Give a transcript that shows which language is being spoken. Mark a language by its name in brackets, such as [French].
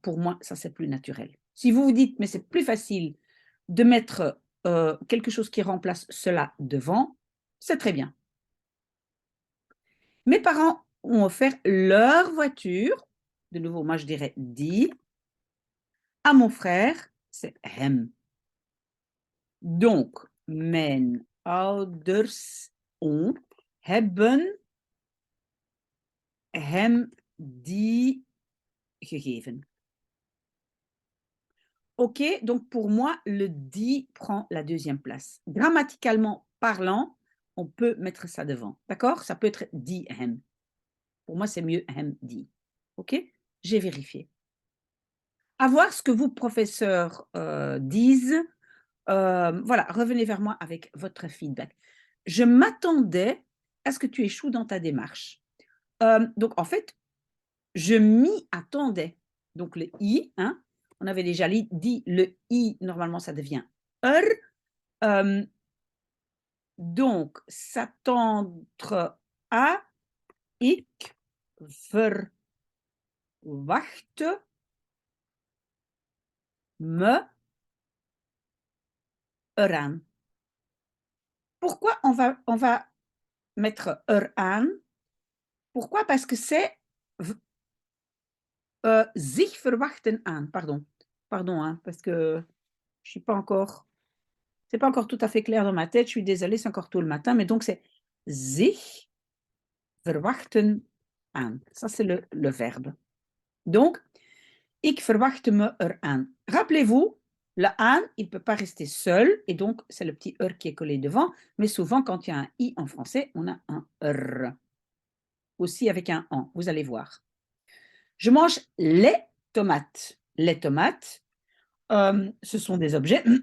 [French] Pour moi, ça c'est plus naturel. Si vous vous dites, mais c'est plus facile de mettre quelque chose qui remplace cela devant, c'est très bien. Mes parents ont offert leur voiture, de nouveau, moi je dirais die, à mon frère, c'est hem. [Dutch] Donc, mijn ouders hebben hem die gegeven. [French] OK, donc pour moi, le die prend la deuxième place. Grammaticalement parlant, on peut mettre ça devant. D'accord? Ça peut être [Dutch] die hem. [French] Pour moi, c'est mieux [Dutch] hem die. [French] OK? J'ai vérifié. À voir ce que vous, professeurs, disent. Voilà, revenez vers moi avec votre feedback. Je m'attendais à ce que tu échoues dans ta démarche. Donc, en fait, je m'y attendais. Donc, le i, hein, on avait déjà dit le i, normalement, ça devient er. [Dutch] Donc, s'attendre à, ik verwachte me eraan. [French] Pourquoi on va mettre eraan? Pourquoi? Parce que c'est zich verwachten aan. Pardon. Pardon, hein, parce que je suis pas encore. C'est pas encore tout à fait clair dans ma tête. Je suis désolée, c'est encore tôt le matin. Mais donc, c'est zich verwachten aan. Ça, c'est le verbe. Donc, [Dutch] ik verwachte me eraan. [French] Rappelez-vous, le aan, il ne peut pas rester seul. Et donc, c'est le petit er qui est collé devant. Mais souvent, quand il y a un i en français, on a un r. Aussi avec un an. Vous allez voir. Je mange les tomates. Les tomates, ce sont des objets.